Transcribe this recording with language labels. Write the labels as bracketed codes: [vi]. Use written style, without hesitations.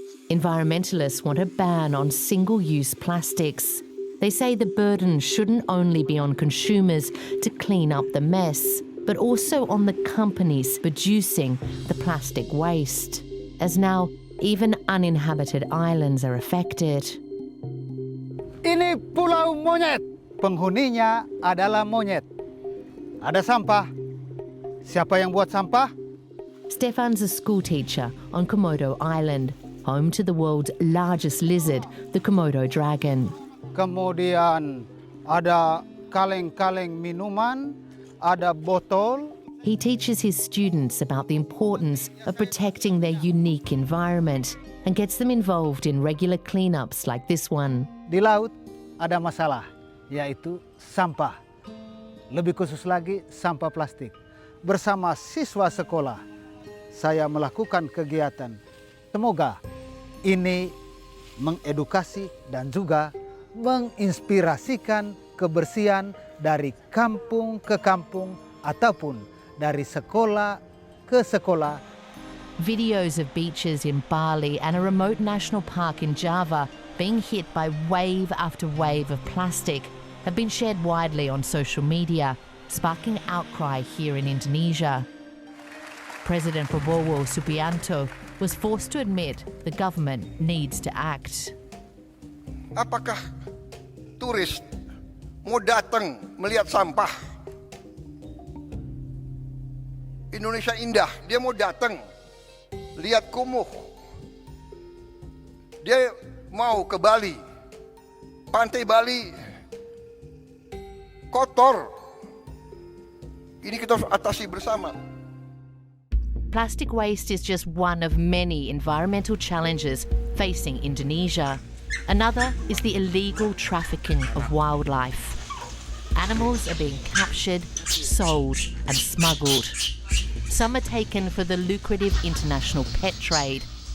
[en] Environmentalists want a ban on single-use plastics. They say the burden shouldn't only be on consumers to clean up the mess, but also on the companies producing the plastic waste, as now even uninhabited islands are affected. [id] Ini Pulau Monyet. Penghuninya adalah monyet. Ada sampah. Siapa yang buat sampah? [en] Stefan's a schoolteacher on Komodo Island, home to the world's largest lizard, the Komodo dragon. [id] Kemudian ada kaleng-kaleng minuman, ada botol. [en] He teaches his students about the importance of protecting their unique environment and gets them involved in regular cleanups like this one. [id] Di laut ada masalah, yaitu sampah. Lebih khusus lagi, sampah plastik. Bersama siswa sekolah, saya melakukan kegiatan. Semoga ini mengedukasi dan juga menginspirasikan kebersihan dari kampung ke kampung ataupun dari sekolah ke sekolah. [en] Videos of beaches in Bali and a remote national park in Java being hit by wave after wave of plastic have been shared widely on social media, sparking outcry here in Indonesia. President Prabowo Subianto was forced to admit the government needs to act. [id] Apakah turis mau datang melihat sampah? Indonesia indah, dia mau datang lihat kumuh. Dia mau ke Bali, pantai Bali kotor. Ini kita harus atasi bersama. [en] Plastic waste is just one of many environmental challenges facing Indonesia. Another is the illegal trafficking of wildlife. Animals are being captured, sold, and smuggled. Some are taken for the lucrative international pet trade.